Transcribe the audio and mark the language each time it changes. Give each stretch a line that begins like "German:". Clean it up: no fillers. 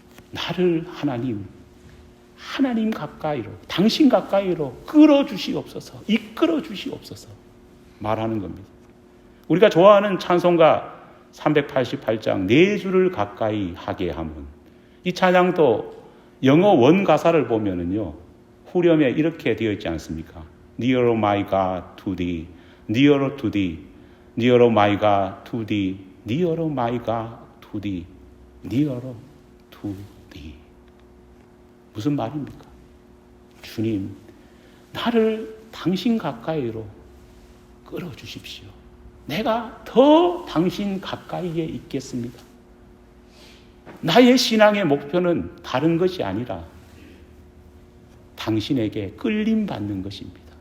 Korean: 나를 하나님 가까이로, 당신 가까이로 끌어주시옵소서, 이끌어주시옵소서 말하는 겁니다. 우리가 좋아하는 찬송가 388장 내 주를 가까이 하게 함은, 이 찬양도 영어 원 가사를 보면은요, 후렴에 이렇게 되어 있지 않습니까?
English: Nearer my God to thee, nearer to thee, nearer my God to thee, nearer my God to thee, nearer to thee.
Korean: 무슨 말입니까? 주님, 나를 당신 가까이로 끌어주십시오. 내가 더 당신 가까이에 있겠습니다. 나의 신앙의 목표는 다른 것이 아니라 당신에게 끌림 받는 것입니다.